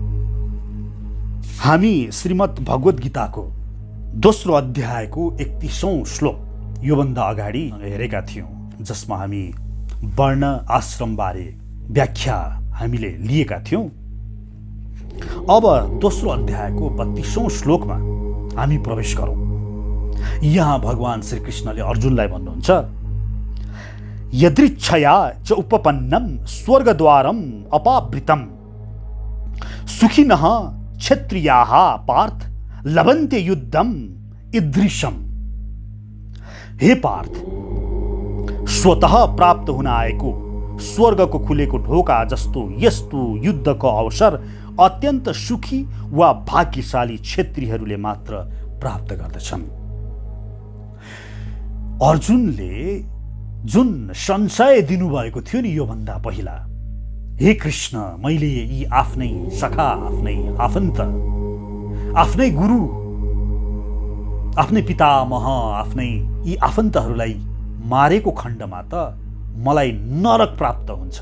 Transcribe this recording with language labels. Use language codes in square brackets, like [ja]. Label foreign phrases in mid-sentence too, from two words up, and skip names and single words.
[ne] हामी श्रीमद् भगवत गीताको दोस्रो अध्यायको 31औं श्लोक योभन्दा अगाडि हेरेका थियौँ, जसमा हामी वर्ण आश्रमबारे व्याख्या हामीले लिएका थियौँ। अब दोस्रो अध्यायको 32औं श्लोकमा हामी प्रवेश गरौँ। यहाँ भगवान श्री कृष्णले अर्जुनलाई भन्नुहुन्छ, [sa] यदृच्छया च उपपन्नं स्वर्गद्वारम् अपावृतं सुखिनः क्षत्रियाः पार्थ लभन्ते युद्धम ईदृशम। [ne] हे पार्थ, स्वतः प्राप्त हुन आएको स्वर्गको खुलेको ढोका जस्तो यस्तो युद्धको अवसर अत्यन्त सुखी वा भाग्यशाली क्षत्रियहरूले मात्र प्राप्त गर्दछन्। अर्जुनले जुन संशय दिनुभएको थियो नि योभन्दा पहिला, हे कृष्ण, मैले यी आफ्नै सखा, आफ्नै आफन्त, आफ्नै गुरु, आफ्नै पितामह, आफ्नै यी आफन्तहरूलाई मारेको खण्डमा त मलाई नरक प्राप्त हुन्छ।